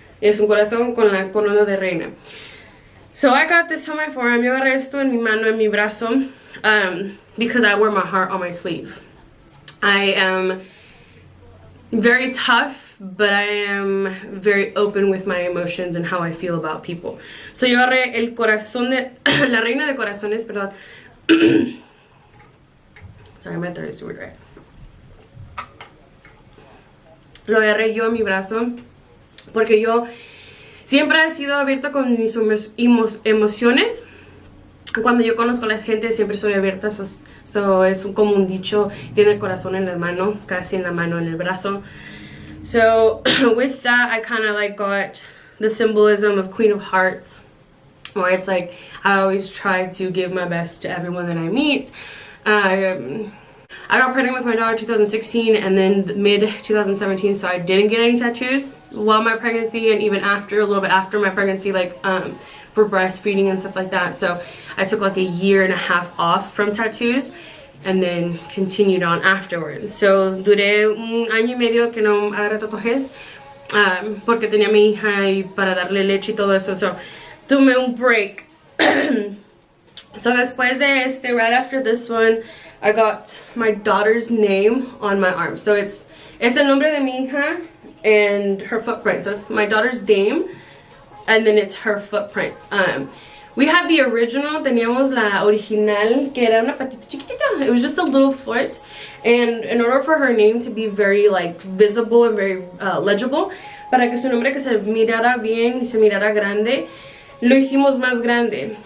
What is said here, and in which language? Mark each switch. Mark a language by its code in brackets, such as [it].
[es] Es un corazón con la corona de reina. [en] So I got this on my forearm. [es] Yo agarré esto en mi mano, en mi brazo, [en] because I wear my heart on my sleeve. I am very tough, but I am very open with my emotions and how I feel about people. [es] So yo agarré el corazón de la reina de corazones, perdón. [en] Sorry, my throat is weird, right? [es] Lo agarré yo en mi brazo porque yo siempre he sido abierta con mis emociones. Cuando yo conozco a la gente siempre soy abierta. So es como un dicho, tiene el corazón en la mano, casi en la mano, en el brazo. [en] So with that, I kind of like got the symbolism of Queen of Hearts, where it's like I always try to give my best to everyone that I meet. I got pregnant with my daughter in 2016 and then mid-2017, so I didn't get any tattoos while my pregnancy, and even after, a little bit after my pregnancy, like for breastfeeding and stuff like that. So I took like a year and a half off from tattoos and then continued on afterwards. [es] So duré un año y medio que no agarré tatuajes porque tenía mi hija y para darle leche y todo eso. [en] So [es] tomé un break. So después de [en] right after this one, I got my daughter's name on my arm. [es] So es el nombre de mi hija [en] and her footprint. So it's my daughter's name and then it's her footprint. We have the original, [es] teníamos la original, que era una patita chiquitita. [en] It was just a little foot, and in order for her name to be very like visible and very legible, [es] para que su nombre que se mirara bien y se mirara grande, lo hicimos más grande.